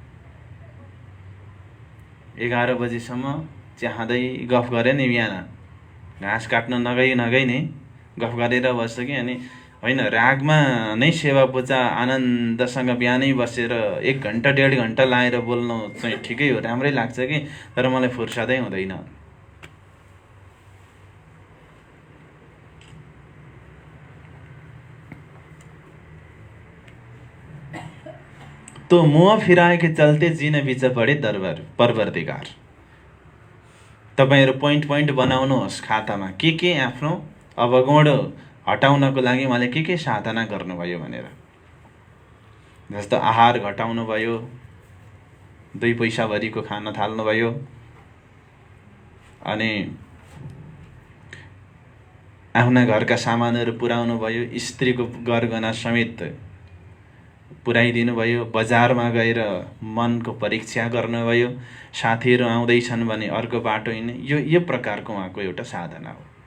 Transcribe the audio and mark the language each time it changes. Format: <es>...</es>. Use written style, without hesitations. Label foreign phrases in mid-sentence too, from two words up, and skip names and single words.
<ne>11 बजीसम्म चिया खाँदै गफ गरे नि, बिहान घाँस काट्न नगई नै गफ गरेर बस्छ कि। अनि होइन, रागमा नै सेवा पूजा आनन्दसँग बिहानै बसेर 1 घन्टा 1.5 घन्टा लाएर बोल्नु चाहिँ ठिकै हो, राम्रै लाग्छ कि, तर मलाई फुर्सदै हुँदैन।</ne> <hi>तो मुँह फिराए के चलते जिन बिच पढे परवरदिगार।</hi> <ne>तपाईँहरू पोइन्ट बनाउनुहोस् खातामा, के आफ्नो अवगुण हटाउनको लागि मैले के साधना गर्नुभयो भनेर। जस्तो आहार घटाउनु भयो, 2 पैसाभरिको खान थाल्नुभयो, अनि आफ्ना घरका सामानहरू पुर्याउनु भयो, स्त्रीको गरगहना समेत पुर्याइदिनु भयो, बजारमा गएर मनको परीक्षा गर्नुभयो, साथीहरू आउँदैछन् भने अर्को बाटो हिँड्ने, यो प्रकारको उहाँको एउटा साधना हो।</ne>